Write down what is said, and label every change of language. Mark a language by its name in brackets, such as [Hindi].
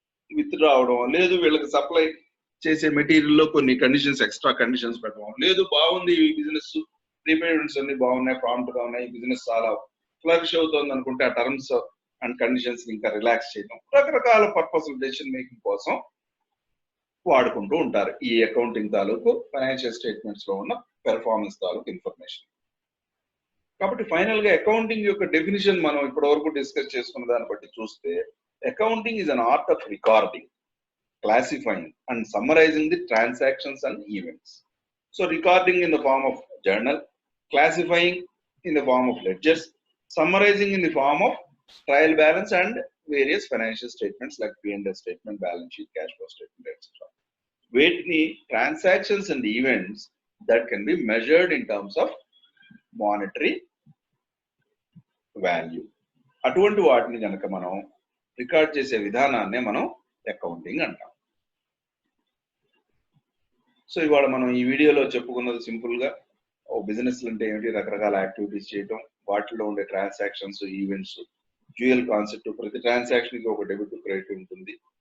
[Telugu] With రావడం లేదు వీళ్ళకి సప్లై చేసే మెటీరియల్ లో కొన్ని కండిషన్స్ ఎక్స్ట్రా కండిషన్స్ పెట్టడం లేదు బాగుంది ఈ బిజినెస్ ప్రీపేమెంట్స్ అన్ని బాగున్నాయి ప్రాంప్ట్ గా ఉన్నాయి బిజినెస్ చాలా ఫ్లరిష్ అవుతుంది అనుకుంటే ఆ టర్మ్స్ అండ్ కండిషన్స్ ఇంకా రిలాక్స్ చేయడం రకరకాల పర్పస్ డెసిషన్ మేకింగ్ కోసం వాడుకుంటూ ఉంటారు ఈ అకౌంటింగ్ తాలూకు ఫైనాన్షియల్ స్టేట్మెంట్స్ లో ఉన్న పెర్ఫార్మెన్స్ తాలూకు ఇన్ఫర్మేషన్. కాబట్టి ఫైనల్ గా అకౌంటింగ్ యొక్క డెఫినిషన్ మనం ఇప్పటి వరకు డిస్కస్ చేసుకున్న దాన్ని బట్టి చూస్తే [English] Accounting is an art of recording, classifying and summarizing the transactions and events. So recording in the form of journal, classifying in the form of ledgers, summarizing in the form of trial balance and various financial statements like P&L statement, balance sheet, cash flow statement, etc. Weighty transactions and events that can be measured in terms of monetary value. [Telugu] అటువంటి వాటిని కనుక మనం record చేసే విధానాన్నే మనం accounting అంటాం. So ఇవాళ మనం ఈ వీడియోలో చెప్పుకున్నది సింపుల్ గా ఓ బిజినెస్ అంటే ఏమిటి, రకరకాల యాక్టివిటీస్ చేయడం, వాటిలో ఉండే ట్రాన్సాక్షన్స్, ఈవెంట్స్, డ్యూయల్ కాన్సెప్ట్, ప్రతి ట్రాన్సాక్షన్ కి ఒక డెబిట్ క్రెడిట్ ఉంటుంది.